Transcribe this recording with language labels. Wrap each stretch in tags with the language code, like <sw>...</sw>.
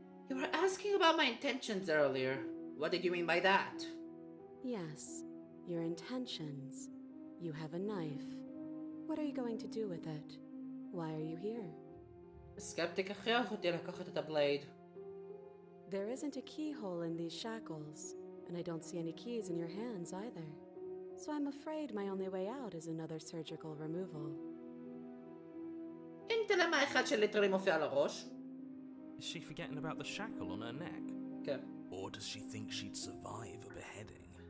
<en>You were asking about my intentions earlier. What did you mean by that? Yes, your intentions. You have a knife. What are you going to do with it? Why are you here?</en> <he>הסקפטיק הכריח אותי לקחת את הבלייד.</he> <en>There isn't a keyhole in these shackles, and I don't see any keys in your hands either. So I'm afraid my only way out is another surgical removal.</en> <he>אם תלמה אחד שליטרלי מופיע על הראש.</he> <en>Is she forgetting about the shackle on her neck?</en> <he>כן.</he> <en>Or does she think she'd survive a beheading?</en>